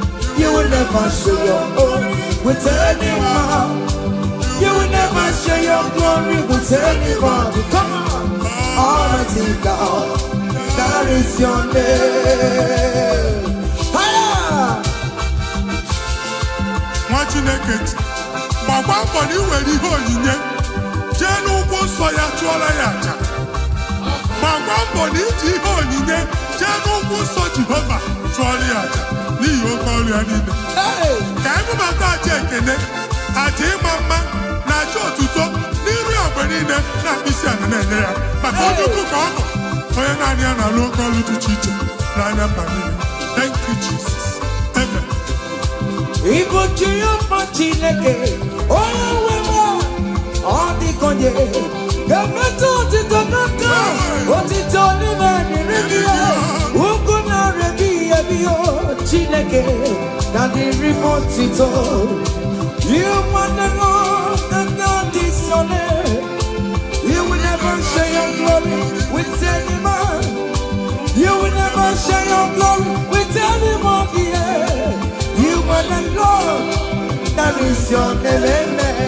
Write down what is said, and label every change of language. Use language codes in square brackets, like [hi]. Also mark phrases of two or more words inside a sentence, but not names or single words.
[en] You will never share your glory with any man. You will never share your glory with anybody. Come on, Almighty God, that is your name. Hiya! [ig] Nwa Chineke gbagba mbọ na iwere ihe onyinye jee n'ugwu nsọ ya chụọrọ ya aja. Gbagba mbọ na iji ihe onyinye jee n'ugwu nsọ Jehova chụọrọ ya aja n'ihi oke ọrụ ya niile. Ka emebata aja ekene, aja ịma mma na aja otuto n'iru ya mgbe niile na mkpịsị ala na-enye ya maka onye ukwu ka ọ bụ onye naanị ya na-alụ oke ọrụ dị iche iche n'anya mba niile. [en] Thank you, Jesus. Amen. [ig] Ibu Jehova Chineke onye nwe ọ dịkonye ga-emetụ otito n'aka otito n'ime n'iri ya ugwu na-erebi ebi Chineke na dịrị m otito. [en] You want the Lord and God is your name. You will never share your glory with any man. You will never share your glory with anybody. You are the Lord, that is your name, amen.